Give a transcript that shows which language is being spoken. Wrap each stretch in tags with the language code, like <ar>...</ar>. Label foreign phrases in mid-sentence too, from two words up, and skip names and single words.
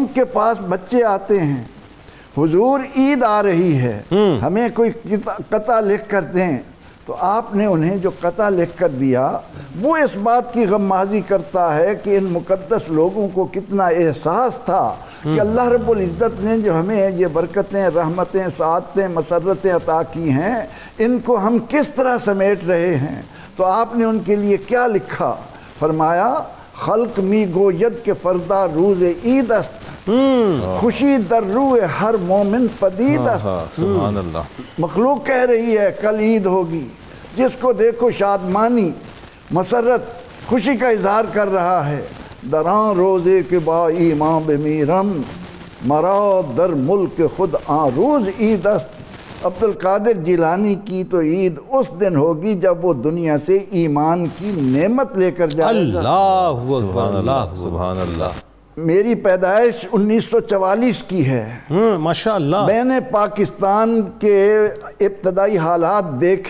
<ur>کے پاس بچے آتے ہیں، حضور عید آ رہی ہے، ہمیں کوئی قطع لکھ کر دیں، تو آپ نے انہیں جو قطع لکھ کر دیا وہ اس بات کی غمازی کرتا ہے کہ ان مقدس لوگوں کو کتنا احساس تھا کہ اللہ رب العزت نے جو ہمیں یہ برکتیں، رحمتیں، سعادتیں، مسرتیں عطا کی ہیں، ان کو ہم کس طرح سمیٹ رہے ہیں۔ تو آپ نے ان کے لیے کیا لکھا؟</ur> <fa>فرمایا خلق می گوید کے فردا روز عید است، خوشی در روح ہر مومن پدید است۔</fa> <ar>سبحان اللہ،</ar> <ur>مخلوق کہہ رہی ہے کل عید ہوگی، جس کو دیکھو شادمانی، مسرت، خوشی کا اظہار کر رہا ہے۔</ur> <fa>دران روزے کے با ایمان بمیرم، مرا در ملک خود آن روز عید است۔</fa> <ur>عبد القادر جیلانی کی تو عید اس دن ہوگی جب وہ دنیا سے ایمان کی نعمت لے کر جائے گا۔</ur> <ar>اللہ اکبر، اللہ سبحان اللہ۔</ar> <ur>میری پیدائش 1944 کی ہے، ماشاءاللہ۔ میں نے پاکستان کے ابتدائی حالات دیکھے ہیں۔</ur>